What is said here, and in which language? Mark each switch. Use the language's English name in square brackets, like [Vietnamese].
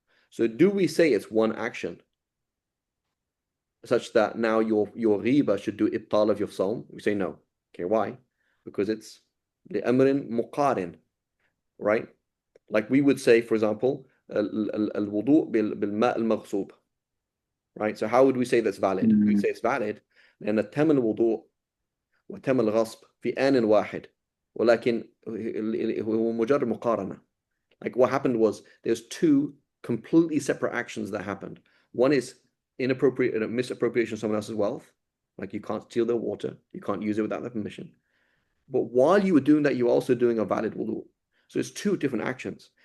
[English] So do we say it's one action such that now your riba should do ibtal of your psalm? We say no. Okay, why? Because it's the amrin muqarin, right? Like we would say, for example, [Arabic] al-wudu bil-ma' al-maghsub, [English] right? So how would we say that's valid? We would Mm. say it's valid [Arabic] لأن تم الوضوء وتم الغصب في آن واحد ولكن هو مجرد مقارنة. [English] Like what happened was there's two completely separate actions that happened. One is inappropriate misappropriation of someone else's wealth. Like you can't steal their water, you can't use it without their permission. But while you were doing that, you were also doing a valid wudu. So it's two different actions.